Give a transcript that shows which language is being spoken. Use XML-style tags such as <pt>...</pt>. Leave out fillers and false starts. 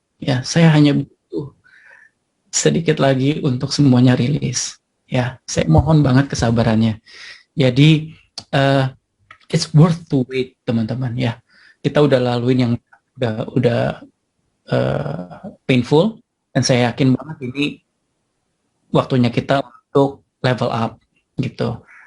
<id>Ya, saya hanya butuh sedikit lagi untuk semuanya rilis. Ya, saya mohon banget kesabarannya. Jadi</id> <en>it's worth to wait, teman-teman.</en> <id>Ya, kita udah laluin yang udah painful, dan saya yakin banget ini waktunya kita untuk level up gitu.</id>